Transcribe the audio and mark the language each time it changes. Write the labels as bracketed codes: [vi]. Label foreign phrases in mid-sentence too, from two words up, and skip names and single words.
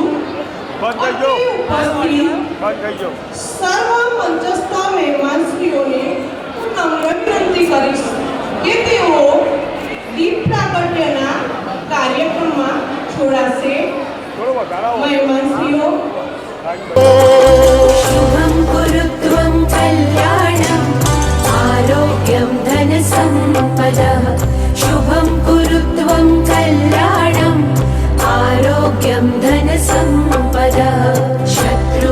[gu] અત્રે ઉપસ્થિત સર્વ મંચસ્થ મહેમાનશ્રીઓને હું નમ્ર વિનંતી કરીશ કે તેઓ દીપ પ્રાગટ્યના કાર્યક્રમમાં જોડાશે। મહેમાનશ્રીઓ [sa] शुभं कुरुत्वं कल्याणम् आरोग्यं धनसम्पदः। शुभं कुरुत्वं कल्याणम् आरोग्यं धनसम्पदः।